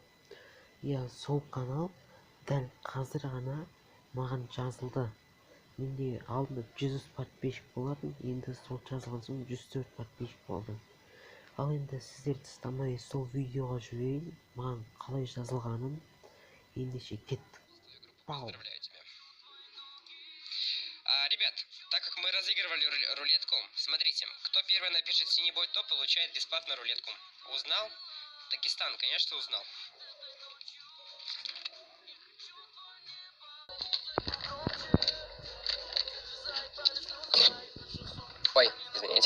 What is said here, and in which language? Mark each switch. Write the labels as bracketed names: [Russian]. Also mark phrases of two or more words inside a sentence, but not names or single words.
[Kazakh] Сол канал дәл қазір ғана маған жазылды. Менде алдында 100 подписчик болатын, енді сол жазылған соң 104 подписчик болды. Ал енді сіздер тастамай сол видеоға жүрейін, маған қалай жазылғанын. Ендеше кеттік. [Russian] Поздравляю тебя. Ребят, так как мы разыгрывали рулетку, смотрите, кто первый напишет Синебой топ, получает бесплатно рулетку. Узнал? Дагестан, конечно, узнал. Ой, извините.